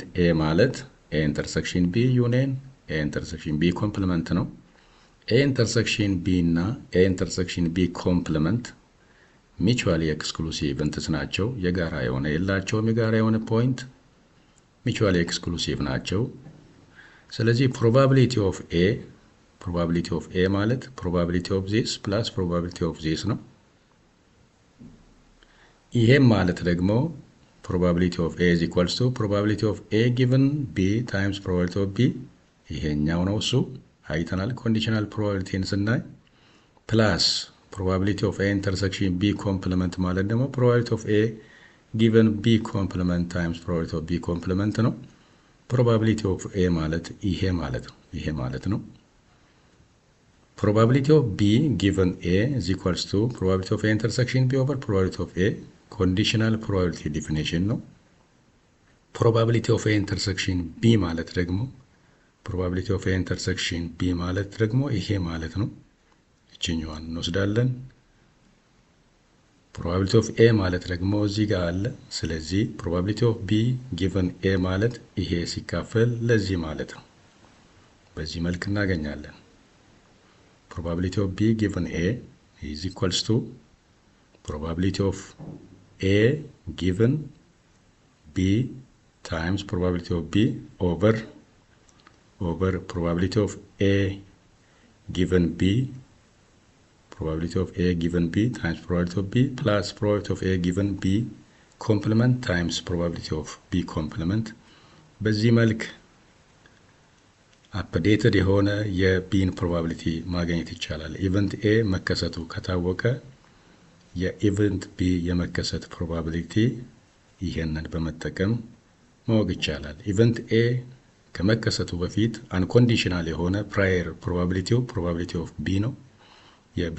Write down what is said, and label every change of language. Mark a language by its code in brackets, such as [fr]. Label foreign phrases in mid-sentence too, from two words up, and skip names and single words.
[en] ኤ ማለት A intersection B union A intersection B complement ነው። A intersection B እና A intersection B complement mutually exclusive events [am] ናቸው። የጋራ የሆነ የላቸውም። የጋራ የሆነ [en] point mutually exclusive [am] ናቸው። ስለዚህ [en] probability of A ማለት probability of this plus probability of this ነው። [am] ይሄም ማለት ደግሞ [en] probability of A is equals to probability of A given B times probability of B [am] ይሄኛው ነው እሱ አይተናል። [en] ኮንዲሽናል ፕሮባቢሊቲን ስናይ ፕላስ probability of A intersection B complement [am] ማለት ደግሞ [en] probability of A given B complement times probability of B complement ነው። probability of A ማለት [am] ይሄ ማለት ነው። [en] probability of B given A is equals to probability of A intersection B over probability of A conditional probability definition ነው። probability of A intersection B [am] ማለት ደግሞ [en] probability of A intersection B [am] ማለት ደግሞ ይሄ ማለት ነው። እችኛዋን እንወስዳለን። [en] probability of A [am] ማለት ደግሞ እዚህ ጋር አለ። ስለዚህ [en] probability of B given A [am] ማለት ይሄ ሲካፈል ለዚህ ማለት ነው። በዚህ መልክ እናገኛለን። [en] probability of B given A is equals to probability of A given B times probability of B over probability of A given B, probability of A given B times probability of B plus probability of A given B complement times probability of B complement. [am] በዚህ መልክ አፕዴትድ የሆነ የቢን ፕሮባቢሊቲ ማግኘት ይቻላል። [en] event A [am] መከሰቱ ከታወቀ [en] event B [am] የመከሰት ፕሮባቢሊቲ ይሄንን በመጠቀም ማወቅ ይቻላል። [en] event A [am] ከመከሰቱ በፊት አንኮንዲሽናል የሆነ [en] prior probability of B [am] ነው፣ የቢ